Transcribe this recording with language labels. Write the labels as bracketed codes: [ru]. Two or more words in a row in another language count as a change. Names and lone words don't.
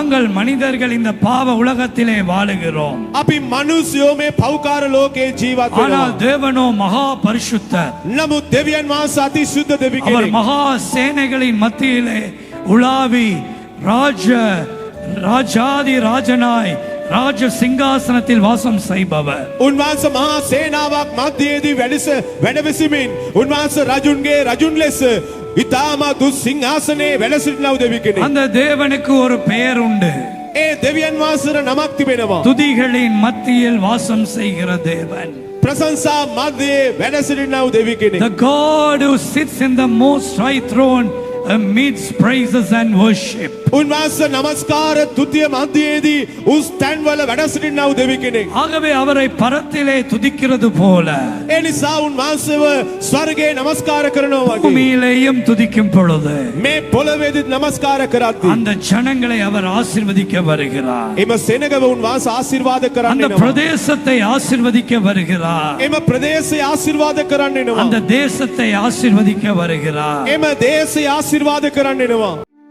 [ta] நாங்கள் மனிதர்கள் இந்த பாவ உலகத்திலே வாழுகிறோம். [si] අපි මිනිස්යෝ මේ පෞකාර ලෝකේ ජීවත් [ta] ஆனால் [si] වෙනවා. [ta] தேவனோ மகா பரிசுத்தர். [si] නමුත් දෙවියන් වහන්සේ අති සුද්ධ දෙවි [ta] அவர் [si] කෙනෙක්. [ta] மகா சேனைகளின் மத்தியிலே உலாவி ராஜாதி ராஜனாய் ராஜ சிங்காசனத்தில் வாசம் செய்பவர். [si] උන්වහන්සේ මහා සේනාවක් මැදදී වැඩවිසිමින් උන්වහන්සේ රජුන්ගේ රජුන් ලෙස ඊටම දුස් සිංහාසනේ වැඩ සිටින දෙවි කෙනෙක්. [ta] அந்த தேவனுக்கு ஒரு பெயர் உண்டு. [si] ඒ දෙවියන් වහන්සේට නමක් තිබෙනවා. [ta] துதிகளின் மத்தியில் வாசம் செய்கிற தேவன். [si] ප්‍රශංසා මැදේ වැඩ සිටින දෙවි කෙනෙක්. [en] The God who sits in the most high throne amidst praises and worship. [si] උන්වහන්සේ නමස්කාර තුතිය මැදේදී උස් තැන්වල වැඩ සිටින දෙවි කෙනෙක්. [ta] ஆகவே அவரை பரத்திலே துதிக்கிறது போல [si] ඒ නිසා උන්වහන්සේව ස්වර්ගයේ නමස්කාර කරනවා වගේ [ta] பூமியிலேயும் துதிக்கும் பொழுது [si] මේ පොළවේදී නමස්කාර කරද්දී [ta] அந்த ஜனங்களை அவர் ஆசீர்வதிக்க வருகிறார். [si] එම සෙනගව උන්වහන්සේ ආශිර්වාද කරන්න [ta] அந்த [si] එනවා. [ta] பிரதேசத்தை ஆசீர்வதிக்க வருகிறார். [si] එම ප්‍රදේශය ආශිර්වාද කරන්න එනවා. [ta] அந்த தேசத்தை ஆசீர்வதிக்க வருகிறார். [si] එම දේශය ආශිර්වාද කරන්න එනවා.